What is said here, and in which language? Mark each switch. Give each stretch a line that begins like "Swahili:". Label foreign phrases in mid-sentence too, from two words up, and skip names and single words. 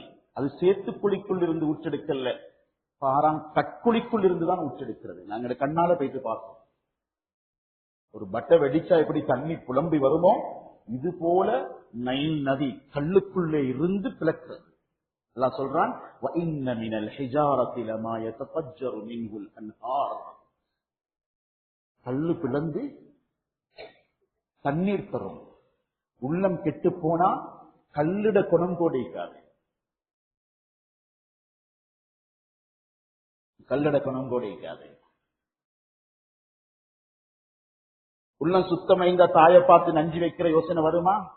Tamil: அது சேத்துக்குழிக்குள் இருந்து ஊற்றெடுக்கல, பாராங் கட்குழிக்குள் இருந்துதான் ஊற்றெடுக்கிறது. நாங்க கண்ணால போயிட்டு பார்த்தோம். ஒரு பட்டை வெடிச்சா எப்படி தண்ணி புலம்பி வருமோ, இது போல நைல் நதி கல்லுக்குள்ளே இருந்து பிளக்கிறது. அல்லாஹ் சொல்றான்,
Arabic: وَإِنَّ مِنَ الْحِجَارَةِ لَمَا يَتَفَجَّرُ مِنْهُ الْأَنْهَارُ.
Tamil: கல்லு பிளந்து தண்ணீர் தரும். உள்ளம் கெட்டு போனா கல்லிட குணம் கோடிக்காது, கல்லட குணம் கோடிக்காது. உள்ளம் சுத்தமைந்த தாயை பார்த்து நஞ்சு வைக்கிற யோசனை வருமா?